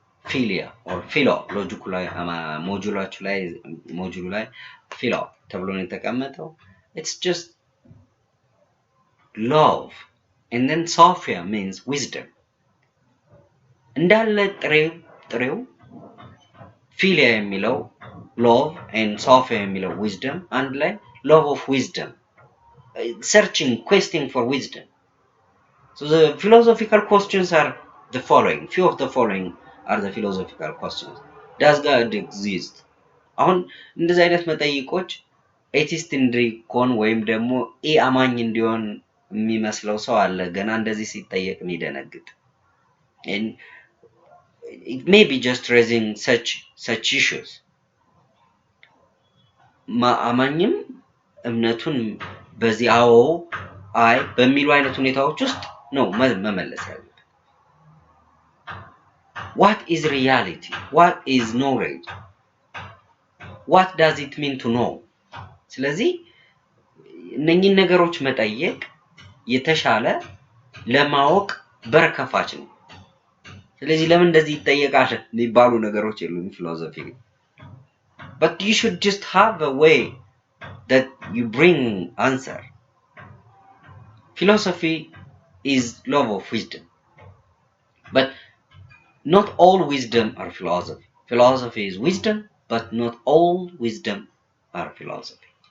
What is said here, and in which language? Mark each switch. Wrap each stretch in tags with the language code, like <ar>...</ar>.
<am>Philia or philo ሎጂኩ ላይ ሞጁሉ ላይ philo ተብሎ ነው የተቀመጠው.</am> <en>It's just love, and then sophia means wisdom.</en> <am>እንዳለ ጥሬው</am> <en>philia የሚለው love and sophia የሚለው wisdom and like love of wisdom, searching, questing for wisdom. So the philosophical questions are the following. Few of the following are the philosophical questions. Does God exist?</en> <am>አሁን እንደዚህ አይነት መጠይቆች ኤቲስት እንዲኮን ወይም ደግሞ አማኝ እንዲሆን የሚመስለው ሰው አለ ገና እንደዚህ ሲጠየቅ የሚደነግጥ.</am> <en>And it may be just raising such issues.</en> <am>አማኝም እምነቱን በዚህ አዎ አይ በሚሉ አይነት ሁኔታዎች ውስጥ ነው መመለስ ያለበት።</am> <en>What is reality? What is knowledge? What does it mean to know?</en> <am>ስለዚህ እነኚህን ነገሮች መጠየቅ የተሻለ ለማወቅ በርከፋች ነው። ስለዚህ ለምን እንደዚህ ይጠየቃል የሚባሉ ነገሮች የሉም ፊሎሶፊ።</am> <en>But you should just have a way that you bring answer. Philosophy is love of wisdom. But not all wisdom are philosophy. Philosophy is wisdom, but not all wisdom are philosophy.</en>